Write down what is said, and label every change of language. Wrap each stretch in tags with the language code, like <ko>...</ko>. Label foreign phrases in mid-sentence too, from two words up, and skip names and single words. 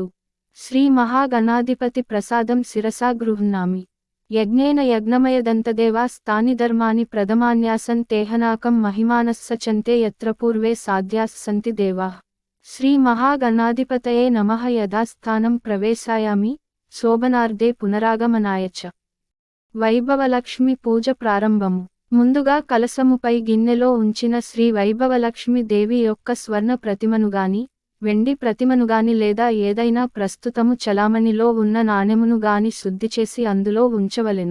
<sa>श्री महागणाधिपति प्रसादं शिरसा गृह्णामि। यज्ञेन यज्ञमयदन्तदेवास्तानि धर्माणि प्रथमान्यासन् तेहनाकं महिमानः सचन्ते यत्र पूर्वे साध्याः सन्ति देवाः। श्री महागणाधिपतये नमः। यथास्थानं प्रवेशायामि శోభనార్థే పునరాగమనాయ చ।</sa> <te>వైభవలక్ష్మి పూజ ప్రారంభము। ముందుగా కలసముపై గిన్నెలో ఉంచిన శ్రీ వైభవలక్ష్మి దేవి యొక్క స్వర్ణ ప్రతిమనుగాని వెండి ప్రతిమనుగాని లేదా ఏదైనా ప్రస్తుతము చలామణిలో ఉన్న నాణెమును గాని శుద్ధి చేసి అందులో ఉంచవలెను।</te>